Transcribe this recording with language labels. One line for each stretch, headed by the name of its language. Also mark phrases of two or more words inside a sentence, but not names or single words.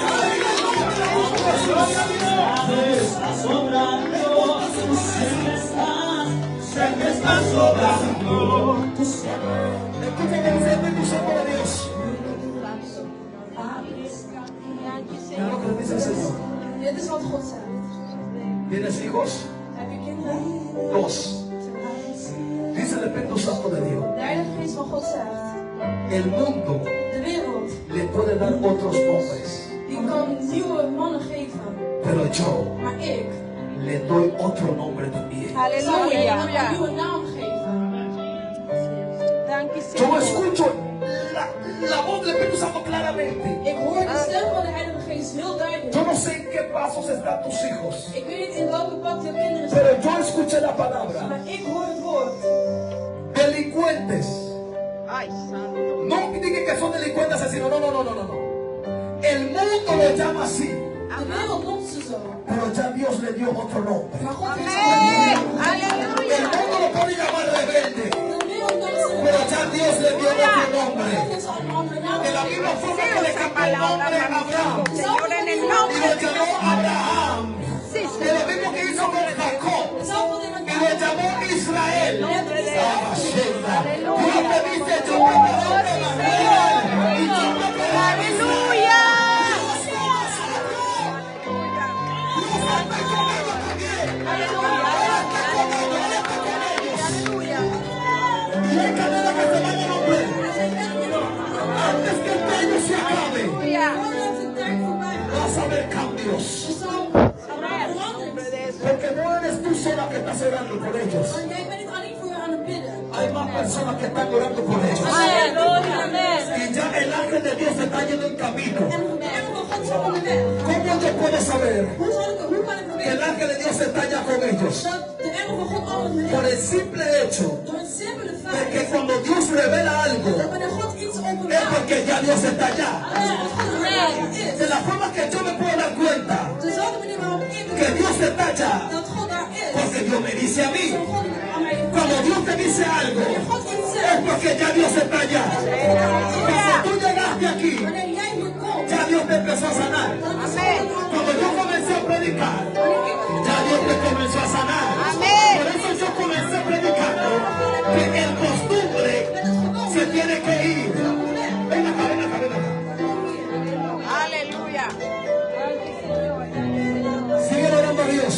Spanish: Está sobrando, sé que está sobrando. Escúchame, dice el Espíritu Santo de Dios. Mira lo que le dice el Señor.
Dutch: Dit is wat God zegt.
Spanish: ¿Tienes hijos?
Dutch: Heb je kinderen?
Spanish: Dos. Dice el Espíritu Santo de Dios.
Dutch: De Heilige Geest van God zegt:
Spanish: El mundo
Dutch: de wereld
Spanish: le puede dar otros nombres,
Dutch: die kan nieuwe mannen geven,
Spanish: pero yo
Dutch: maar ik
Spanish: le doy otro nombre también.
Dutch: zal je een nieuwe naam geven.
Spanish: Yo escucho la voz del Espíritu Santo claramente.
Dutch: Ik hoor de stem van de Heilige Geest heel duidelijk.
Spanish: Yo no sé en qué pasos están tus hijos,
Dutch: Ik weet niet in welke pad jouw kinderen
Spanish: pero
Dutch: zijn,
Spanish: yo escuché la palabra.
Dutch: maar ik hoor het woord.
Spanish: Delincuentes. Ay, santo. No digan que son delincuentes asesinos. No, no, no, no, no. El mundo lo llama así,
Dutch: De wereld noemt ze zo,
Spanish: pero ya Dios le dio otro nombre.
Dutch: maar God heeft
Spanish: Amén.
Dutch: ze niet.
Spanish: Aleluya. El mundo lo puede llamar rebelde,
Dutch: De wereld noemt ze
Spanish: pero ya Dios le dio otro
Dutch: God
Spanish: nombre.
Dutch: heeft ze een andere naam
Spanish: De la misma
Dutch: gegeven.
Spanish: forma que le cambió el nombre a Abraham Señor, en el y nombre lo de llamó Jesús. Abraham. Sí, Y lo mismo que hizo con Jacob
Dutch: Hetzelfde wat
Spanish: y lo llamó Israel. Aleluya. Dios te dice: yo me quedo de Manuel y yo me quedo de Aleluya. Aleluya. Y hay cadenas que se van a romper antes que el año se acabe. Aleluya. Vas a ver cambios, porque no eres tú sola que estás orando por ellos.
Dutch: Want jij bent niet alleen voor je aan het bidden.
Spanish: Hay más personas que están orando por ellos. Y ya el ángel de Dios está yendo en camino.
Dutch: En de engel van God zijn onderweg.
Spanish: ¿Cómo yo puedo saber
Dutch: Hoe kan ik
Spanish: que el
Dutch: weten
Spanish: ángel de Dios está ya con ellos?
Dutch: dat de engel van God al met
Spanish: Por
Dutch: hen
Spanish: el simple hecho
Dutch: door het simpele
Spanish: de
Dutch: feit
Spanish: que cuando Dios revela algo
Dutch: dat wanneer God iets
Spanish: es
Dutch: openbaart,
Spanish: porque ya Dios está allá.
Dutch: dat God er
Spanish: De
Dutch: is.
Spanish: la forma que yo me puedo dar cuenta
Dutch: Dezelfde manier waarop ik
Spanish: que Dios está allá,
Dutch: dat God daar is.
Spanish: porque Dios me dice a mí.
Dutch: Zo God aan mij
Spanish: Cuando Dios te dice algo,
Dutch: wanneer God iets
Spanish: es
Dutch: zegt,
Spanish: porque ya Dios está allá. Cuando tú llegaste aquí,
Dutch: wanneer jij hier komt,
Spanish: ya Dios te empezó a sanar.
Dutch: dan is God
Spanish: Cuando yo comencé a predicar, ya Dios te comenzó a sanar. Amén. Por eso yo comencé predicando que el costumbre se tiene que ir. Ven acá, ven acá, ven acá. Aleluya. Sigue orando a Dios.